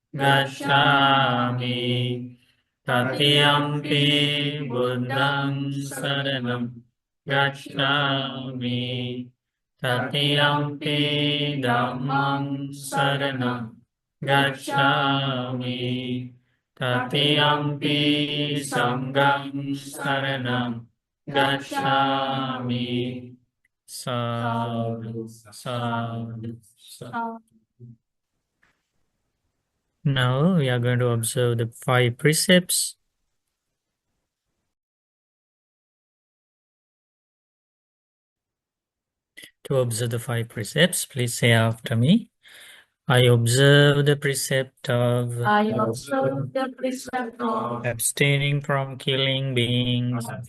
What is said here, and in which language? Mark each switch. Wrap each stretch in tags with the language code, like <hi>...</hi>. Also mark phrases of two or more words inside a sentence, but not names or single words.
<pi>Gacchami, Tatiyampi Buddham Saranam Gacchami, Tatiyampi Dhammam Saranam Gacchami, Tatiyampi Sangham Saranam Gacchami. Sadhu, sadhu, sadhu.</pi> <en>Now we are going to observe the 5 precepts. To observe the 5 precepts, please say after me. I observe the precept of abstaining from killing beings.</en>